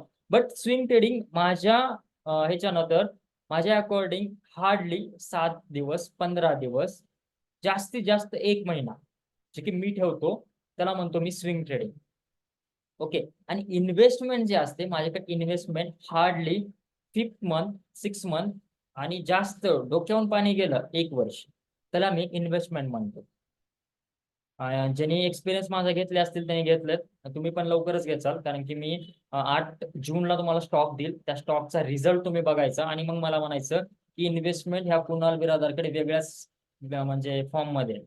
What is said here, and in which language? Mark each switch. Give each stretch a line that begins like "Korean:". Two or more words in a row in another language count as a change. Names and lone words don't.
English: but swing trading
Marathi: माझ्या ह्याच्यानंतर माझ्या
English: according hardly
Marathi: 7 दिवस 15 दिवस जास्तीत जास्त 1 महिना जे की मी ठेवतो त्याला म्हणतो मी
English: swing trading.
Marathi: ओके. आणि इन्व्हेस्टमेंट जे असते माझ्याकडे इन्व्हेस्टमेंट
English: hardly 5th month 6 month
Marathi: आणि जास्त डोक्यावरून पाणी गेलं 1 वर्ष त्याला मी इन्व्हेस्टमेंट म्हणतो. ज्यांनी एक्सपिरियन्स माझा घेतले असतील त्यांनी घेतलेत. तुम्ही पण लवकरच घेचाल, कारण की मी 8 जूनला तुम्हाला स्टॉक देईल. त्या स्टॉकचा रिझल्ट तुम्ही बघायचा आणि मग मला म्हणायचं की इन्व्हेस्टमेंट ह्या कुणाल बिरादारकडे वेगळ्याच म्हणजे फॉर्म मध्ये आहे.